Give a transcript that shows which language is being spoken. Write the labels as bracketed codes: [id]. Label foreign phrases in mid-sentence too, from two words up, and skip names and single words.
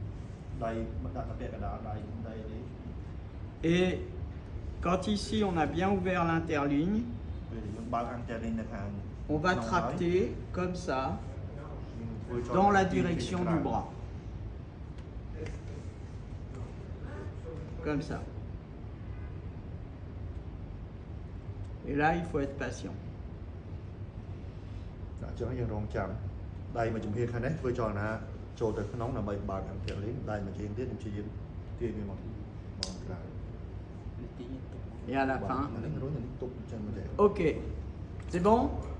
[fr] Et quand ici on a bien ouvert l'interligne, on va tracter comme ça dans la direction du bras. Comme ça. Et là, il faut être patient. [km] ចឹងយើងរងចាំដៃមួយជំហានខាងនេះធ្វើចលនាចូលទៅក្នុងដើម្បីបើកអន្តរលីនដៃមួយជើងទៀតព្យាយាមទាញវាមកក្រៅ [fr] Et à la fin. [km] អានេះរួចនឹងទុកចឹងមកទេ [fr] Ok. C'est bon?